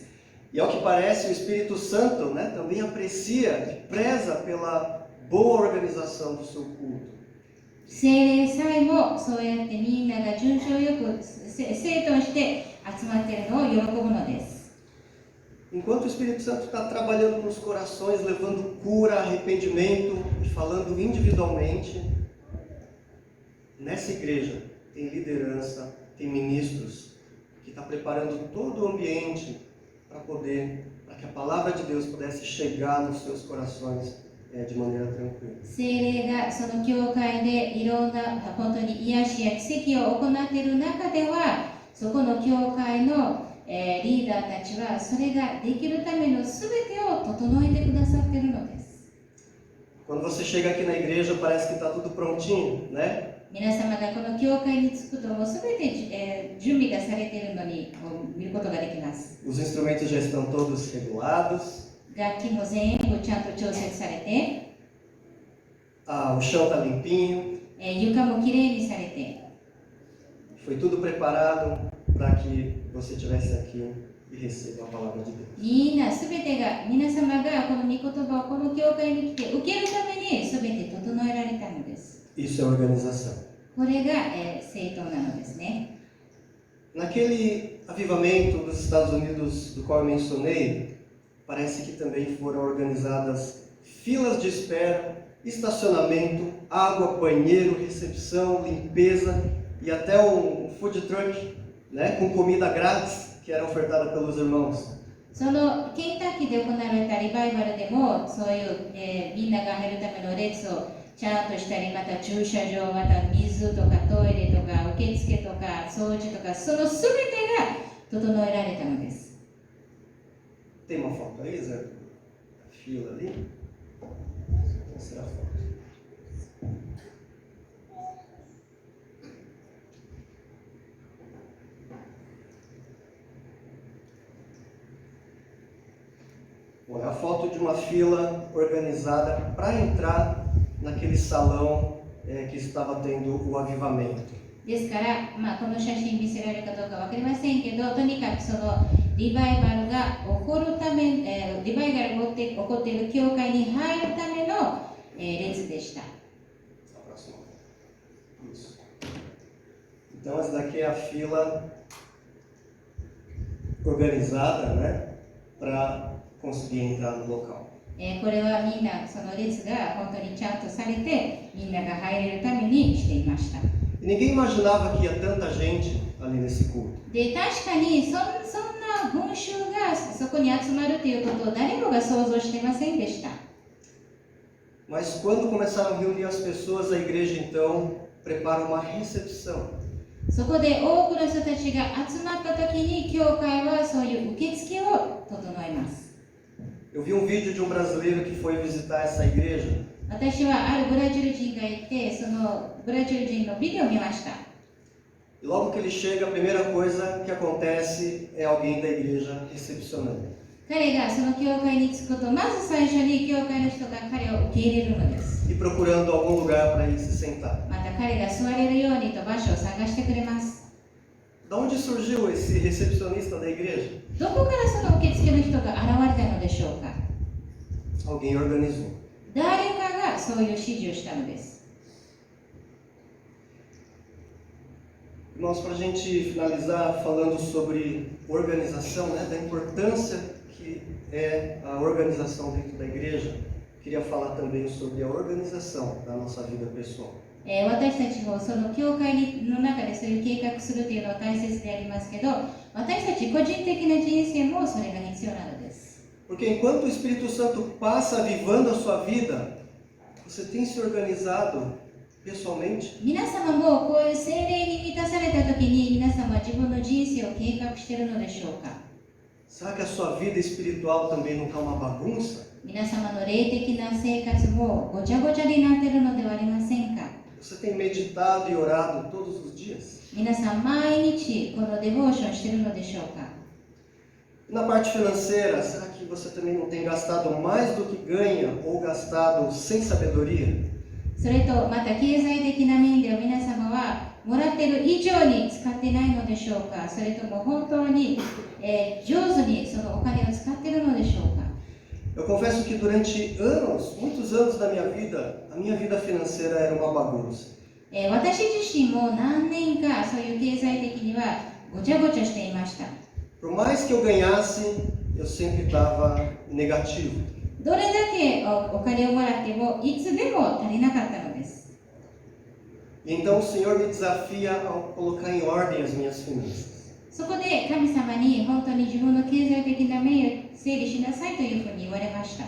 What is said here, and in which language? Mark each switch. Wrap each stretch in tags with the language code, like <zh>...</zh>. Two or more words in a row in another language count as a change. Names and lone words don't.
<pt>E ao que parece, o Espírito Santo, né, também aprecia e preza pela boa organização do seu culto.</pt> <ja>聖霊さえもそうやってみんなが順調よく整頓して集まっているのを喜ぶのです。</ja> <pt>Enquanto o Espírito Santo está trabalhando nos corações, levando cura, arrependimento e falando individualmente, nessa igreja tem liderança, tem ministros que está preparando todo o ambiente para que a palavra de Deus pudesse chegar nos seus corações de maneira tranquila.</pt> <ja>聖霊がその教会でいろんな本当に癒しや奇跡を行っている中では、そこの教会のリーダーたちはそれができるためのすべてを整えてくださっているのです。</ja> <pt>Quando você chega aqui na igreja, parece que está tudo prontinho, né?</pt> <ja>皆様がこの教会に着くともうすべて、準備がされているのに見ることができます。</ja> <pt>Os instrumentos já estão todos regulados.</pt> <ja>楽器も全部ちゃんと調節されて、</ja> <pt>o chão está limpinho,</pt> <ja>床もきれいにされて、</ja> <pt>foi tudo preparado para que você estivesse aqui e receba a palavra de Deus.</pt> <ja>みんなすべてが、皆様がこの御言葉をこの教会に来て受けるためにすべて整えられたのです。</ja> <pt>Isso é organização.</pt> <ja>これが、正当なのですね。</ja> <pt>Naquele avivamento dos Estados Unidos do qual eu mencionei, parece que também foram organizadas filas de espera, estacionamento, água, banheiro, recepção, limpeza e até um</pt> <en>food truck,</en> <pt>né, com comida grátis que era ofertada pelos irmãos.</pt> <ja>そのケンタッキーで行われたリバイバルでもそういう、みんなが入るための列をちゃんとしたり、また駐車場、また水とかトイレとか受付とか掃除とか、そのすべてが整えられたのです。</ja> <pt>Tem uma foto aí, Zé? A fila ali. Vou mostrar a foto. Bom, é a foto de uma fila organizada para entrar naquele salão que estava tendo o avivamento.</pt> <ja>ですから、この写真見せられるかどうかわかりませんけど、とにかくそのリバイバルが起こるため、リバイバルが起こっている教会に入るための、列でした。</ja> <pt>Isso. Então essa daqui é a fila organizada, né, para conseguir entrar no local.</pt> <ja>これはみんなその列が本当にちゃんとされて、みんなが入れるためにしていました。</ja> <pt>E ninguém imaginava que ia tanta gente ali nesse culto.</pt> <ja>で、確かにそんな群衆がそこに集まるということを誰もが想像していませんでした。</ja> <pt>Mas quando começaram a reunir as pessoas, a igreja então prepara uma recepção.</pt> <ja>そこで多くの人たちが集まった時に、教会はそういう受付を整えます。</ja> <pt>Eu vi um vídeo de um brasileiro que foi visitar essa igreja.</pt> <ja>私はあるブラジル人がいて、そのブラジル人のビデオを見ました。</ja> <pt>E logo que ele chega, a primeira coisa que acontece é alguém da igreja recepcionando.</pt> <ja>彼がその教会に着くと、まず最初に教会の人が彼を受け入れるのです。</ja> <pt>E procurando algum lugar para ele se sentar.</pt> <ja>また彼が座れるようにと場所を探してくれます。</ja> <pt>Da onde surgiu esse recepcionista da igreja?</pt> <ja>どこからその受付の人が現れたのでしょうか。</ja> <pt>Alguém organizou.</pt> <ja>誰かがそういう指示をしたのです。</ja> <pt>Irmãos, para a gente finalizar falando sobre organização, né, da importância que é a organização dentro da igreja, queria falar também sobre a organização da nossa vida pessoal.</pt> <ja>私たちもその教会の中でそういう計画するというのは大切でありますけど、私たち個人的な人生もそれが必要なのです。</ja> <pt>Porque enquanto o Espírito Santo passa avivando a sua vida, você tem se organizado pessoalmente?</pt> <ja>皆様もこういう聖霊に満たされた時に、皆様は自分の人生を計画しているのでしょうか。</ja> <pt>Será que a sua vida espiritual também não está uma bagunça?</pt> <ja>皆様の霊的な生活もごちゃごちゃになっているのではありませんか。</ja> <pt>Você tem meditado e orado todos os dias?</pt> <ja>皆さん毎日このデボーションしているのでしょうか。</ja> <pt>Na parte financeira, será que você também não tem gastado mais do que ganha ou gastado sem sabedoria?</pt> <ja>それとまた経済的な面では皆様はもらっている以上に使っていないのでしょうか。それとも本当に、上手にそのお金を使っているのでしょうか。</ja> <pt>Eu confesso que durante anos, muitos anos da minha vida financeira era uma bagunça.</pt> <ja>私自身も何年かそういう経済的にはごちゃごちゃしていました。</ja> <pt>Por mais que eu ganhasse, eu sempre estava negativo.</pt> <ja>どれだけお金をもらってもいつでも足りなかったのです。</ja> <pt>E então o Senhor me desafia a colocar em ordem as minhas finanças.</pt> <ja>そこで神様に本当に自分の経済的な面を整理しなさいというふうに言われました。</ja>